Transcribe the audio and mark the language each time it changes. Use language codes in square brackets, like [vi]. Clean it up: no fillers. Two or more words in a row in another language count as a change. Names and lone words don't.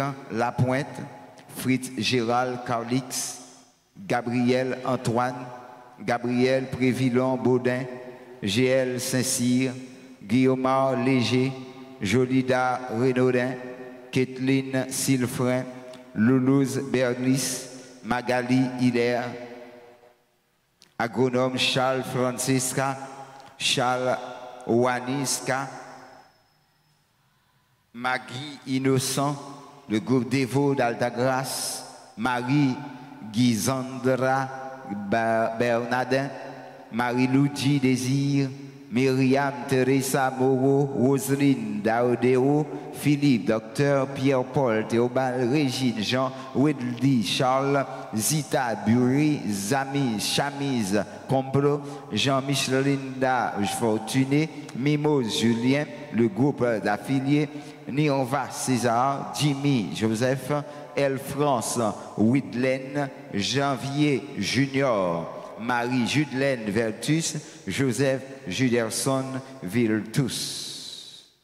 [fr] Lapointe, Fritz Gérald Carlix, Gabriel Antoine, Gabriel Prévillon Baudin, GL Saint-Cyr, Guillaume Léger, Jolida Renaudin, Kathleen Silfrin, Loulouse Berlis, Magali Hilaire, agronome Charles Francisca, Charles Waniska, Maggie Innocent, le groupe Dévot d'Altagrace, Marie Guisandra Bernardin, Marie-Luigi Désir, Myriam Teresa Moreau, Roselyne Daudéo, Philippe, Docteur Pierre-Paul, Théobald, Régine, Jean, Wedley, Charles, Zita, Bury, Zami, Chamise, Complot, Jean-Michelinda, Fortuné, Mimose, Julien, le groupe d'affiliés, Nirva, César, Jimmy, Joseph, El France, Widlen, Janvier, Junior, Marie-Judelaine Vertus, Joseph Juderson Viltus.